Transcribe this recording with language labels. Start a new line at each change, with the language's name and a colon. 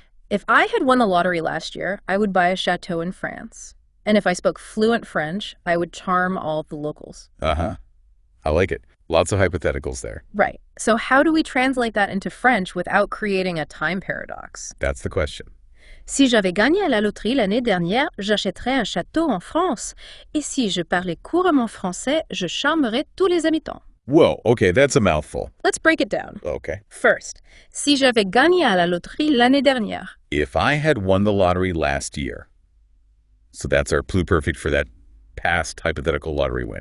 English: If I had won the lottery last year, I would buy a chateau in France. And if I spoke fluent French, I would charm all of the locals. Uh-huh. I like it. Lots of hypotheticals there. Right. So how do we translate that into French without creating a time paradox? That's the question.
French: Si j'avais gagné à la loterie l'année dernière, j'achèterais un château en France. Et si je parlais couramment français, je charmerais tous les habitants.
English: Whoa, okay, that's a mouthful. Let's break it down. Okay. First,
French: si j'avais gagné à la loterie l'année dernière.
English: If I had won the lottery last year. So that's our pluperfect for that past hypothetical lottery win.